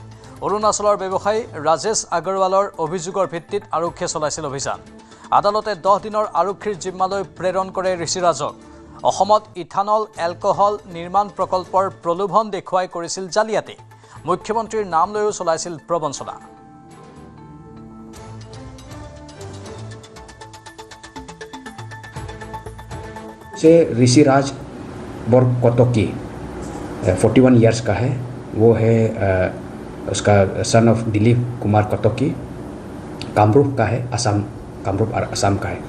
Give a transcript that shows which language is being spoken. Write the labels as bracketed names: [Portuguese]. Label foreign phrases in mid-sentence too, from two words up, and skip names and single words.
[Assamese] অৰুণাচলৰ ব্যৱসায়ী ৰাজেশ আগৰৱালৰ অভিযোগৰ ভিত্তিত আৰক্ষীয়ে চলাইছিল অভিযান। আদালতে 10 দিনৰ আৰক্ষীৰ জিম্মালৈ প্ৰেৰণ কৰে ঋষিৰাজক। অসমত ইথানল এলকহল নিৰ্মাণ প্ৰকল্পৰ প্ৰলোভন দেখুৱাই কৰিছিল জালিয়াতি। মুখ্যমন্ত্ৰীৰ নাম লৈও চলাইছিল প্ৰবঞ্চনা। [Hindi] से ऋषिराज बोरकोटकी 41 इयर्स का है। वो है उसका [English] son of [Hindi] दिलीप कुमार कोटकी, कामरूप का है, असम, कामरूप और असम का है।